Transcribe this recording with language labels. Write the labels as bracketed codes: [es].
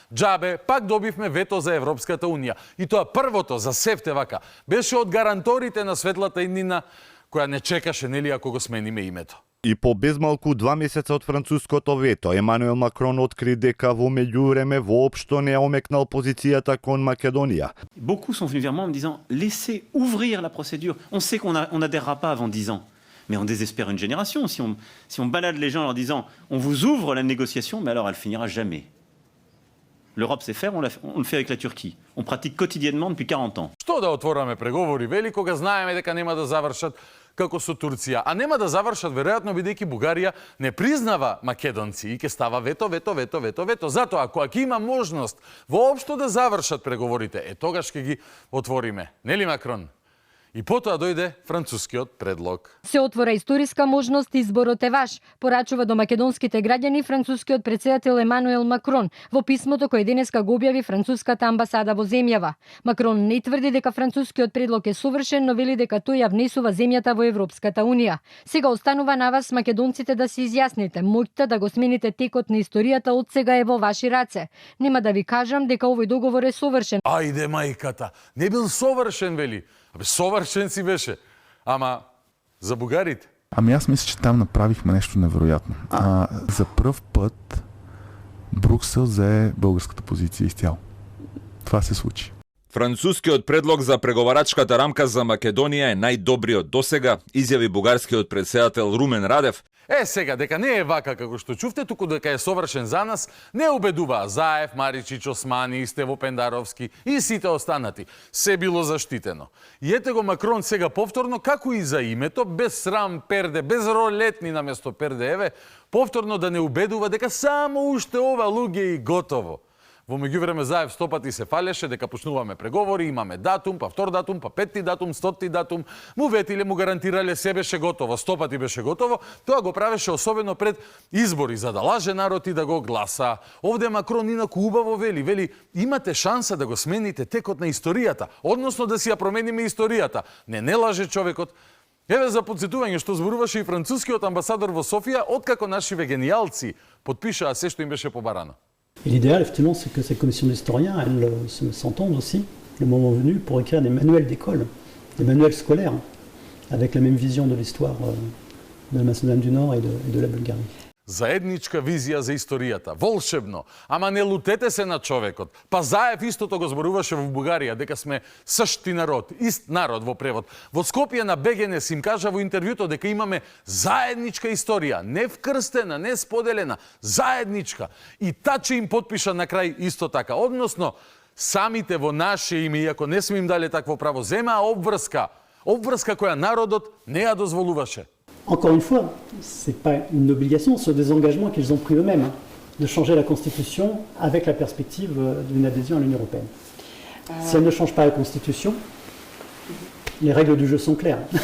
[mk] Џабе, пак добивме вето за Европската Унија. И тоа првото, за севте вака, беше од гаранторите на светлата иднина, која не чекаше, нели, ако го смениме името. И по безмалку 2 месеца од француското вето, Емануел Макрон откри дека во меѓувреме воопшто не омекнал позицијата кон Македонија. [fr] Beaucoup sont venus vers moi en me disant laissez ouvrir la procédure. On sait qu'on n'adhérera pas avant 10 ans. Mais on désespère une génération si on balade les gens en leur disant on vous ouvre la négociation, mais alors elle finira jamais. L'Europe sait faire, on le fait avec la Turquie. On pratique quotidiennement depuis 40 ans. [mk] Што да отвораме преговори, вели, кога знаеме дека нема да завршат како со Турција, а нема да завршат веројатно бидејќи Бугарија не признава македонци и ќе става вето. Затоа ако има можност воопшто да завршат преговорите, тогаш ќе ги отвориме. Нели, Макрон? И потоа дојде францускиот предлог. Се отвора историска можност, изборот е ваш, порачува до македонските граѓани францускиот председател Емануел Макрон во писмото кој денеска го објави француската амбасада во земјава. Макрон не тврди дека францускиот предлог е совршен, но вели дека тој ја внесува земјата во Европската Унија. Сега останува на вас, македонците, да се изјасните. Моќта да го смените текот на историјата од сега е во ваши раце. Нема да ви кажам дека овој договор е совршен. Ајде мајката, не бил совршен, вели. Совршен си беше. Ама за бугарите? [bg] Ами аз мисля, че там направихме нещо невероятно. За пръв път Бруксел взе българската позиция изцяло. Това се случи. [mk] Францускиот предлог за преговарачката рамка за Македонија е најдобриот досега, изјави бугарскиот председател Румен Радев. Сега, дека не е вака како што чувте, туку дека е совршен за нас, не убедуваа Заев, Маричич, Османи, Стево Пендаровски и сите останати. Се било заштитено. И ете го Макрон сега повторно, како и за името, без срам перде, без ролетни наместо перде, еве, повторно да не убедува дека само уште ова луѓе и готово. Во меѓувреме Заев 100 пати се фалеше дека почнуваме преговори, имаме датум, па втор датум, па петти датум, 100-ти датум. Му ветиле, му гарантирале се беше готово, 100 пати беше готово. Тоа го правеше особено пред избори, за да лаже народ и да го гласа. Овде Макрон инаку убаво вели, имате шанса да го смените текот на историјата, односно да си ја промениме историјата. Не лаже човекот. Еве за подсетување што зборуваше и францускиот амбасадор во Софија, откако нашиве гениалци подпишаа се што им беше побарано. [fr] Et l'idéal, effectivement, c'est que ces commissions d'historiens, elles s'entendent aussi, le moment venu, pour écrire des manuels d'école, des manuels scolaires, avec la même vision de l'histoire de la Macédoine du Nord et de la Bulgarie. [mk] Заедничка визија за историјата. Волшебно. Ама не лутете се на човекот. Па Заев истото го зборуваше во Бугарија, дека сме [bg] същи народ, [mk] ист народ во превод. Во Скопје на БГНС им кажа во интервјуто дека имаме заедничка историја, не вкрстена, не споделена, заедничка. И таче им подпиша на крај исто така. Односно, самите во наше име, иако не сме им дали такво право, земаа обврска која народот не ја дозволуваше. [fr] Encore une fois, ce n'est pas une obligation, ce sont des engagements qu'ils ont pris eux-mêmes, de changer la Constitution avec la perspective d'une adhésion à l'Union européenne. Si elle ne change pas la Constitution, les règles du jeu sont claires.